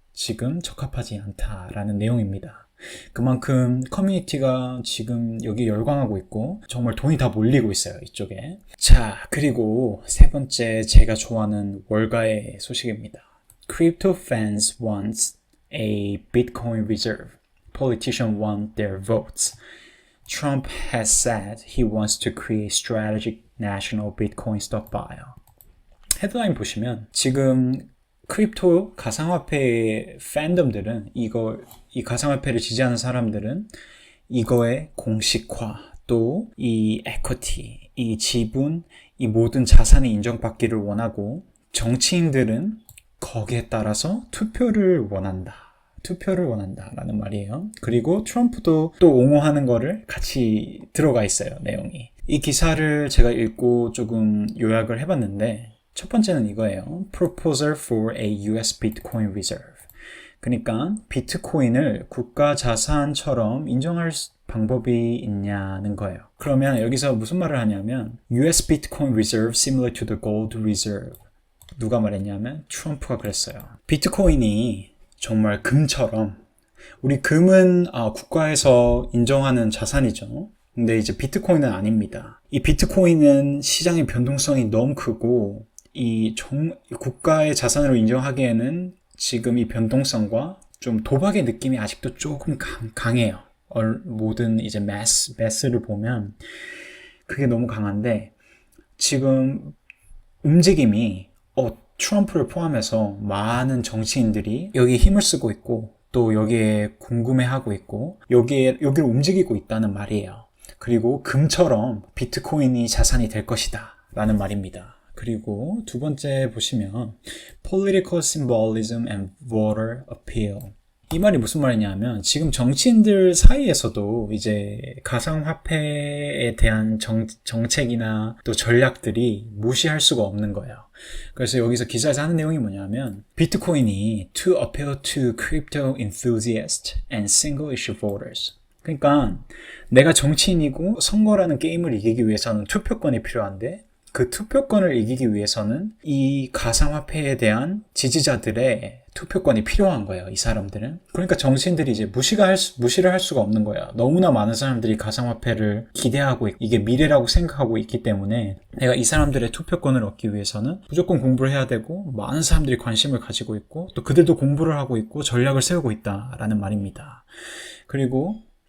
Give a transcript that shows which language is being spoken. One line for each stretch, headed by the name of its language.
Korean: 지금 적합하지 않다라는 내용입니다. 그만큼 커뮤니티가 지금 여기 열광하고 있고 정말 돈이 다 몰리고 있어요, 이쪽에. 자, 그리고 세 번째 제가 좋아하는 월가의 소식입니다.
English: Crypto fans want a Bitcoin reserve. Politicians want their votes. Trump has said he wants to create strategic national Bitcoin stockpile.
Korean: 헤드라인 보시면 지금 크립토 가상화폐의 팬덤들은 이 가상화폐를 지지하는 사람들은 이거의 공식화, 또 이 equity, 이 지분, 이 모든 자산이 인정받기를 원하고 정치인들은 거기에 따라서 투표를 원한다라는 말이에요. 그리고 트럼프도 또 옹호하는 거를 같이 들어가 있어요, 내용이. 이 기사를 제가 읽고 조금 요약을 해봤는데 첫 번째는 이거예요.
English: Proposal for a US Bitcoin Reserve.
Korean: 그러니까 비트코인을 국가 자산처럼 인정할 방법이 있냐는 거예요. 그러면 여기서 무슨 말을 하냐면
English: US Bitcoin Reserve similar to the gold reserve.
Korean: 누가 말했냐면 트럼프가 그랬어요. 비트코인이 정말 금처럼, 우리 금은 국가에서 인정하는 자산이죠. 근데 이제 비트코인은 아닙니다. 이 비트코인은 시장의 변동성이 너무 크고 국가의 자산으로 인정하기에는 지금 이 변동성과 좀 도박의 느낌이 아직도 조금 강해요. 모든 이제 매스를 보면 그게 너무 강한데 지금 움직임이 트럼프를 포함해서 많은 정치인들이 여기에 힘을 쓰고 있고 또 여기에 궁금해하고 있고 여기를 움직이고 있다는 말이에요. 그리고 금처럼 비트코인이 자산이 될 것이다 라는 말입니다. 그리고 두 번째 보시면
English: Political Symbolism and Voter Appeal.
Korean: 이 말이 무슨 말이냐면 지금 정치인들 사이에서도 이제 가상화폐에 대한 정책이나 또 전략들이 무시할 수가 없는 거예요. 그래서 여기서 기사에서 하는 내용이 뭐냐면 비트코인이
English: to appeal to crypto enthusiasts and single issue voters.
Korean: 그러니까 내가 정치인이고 선거라는 게임을 이기기 위해서는 투표권이 필요한데 그 투표권을 이기기 위해서는 이 가상화폐에 대한 지지자들의 투표권이 필요한 거예요, 이 사람들은. 그러니까 정치인들이 이제 무시를 할 수가 없는 거예요. 너무나 많은 사람들이 가상화폐를 기대하고 이게 미래라고 생각하고 있기 때문에 내가 이 사람들의 투표권을 얻기 위해서는 무조건 공부를 해야 되고 많은 사람들이 관심을 가지고 있고 또 그들도 공부를 하고 있고 전략을 세우고 있다라는 말입니다. 그리고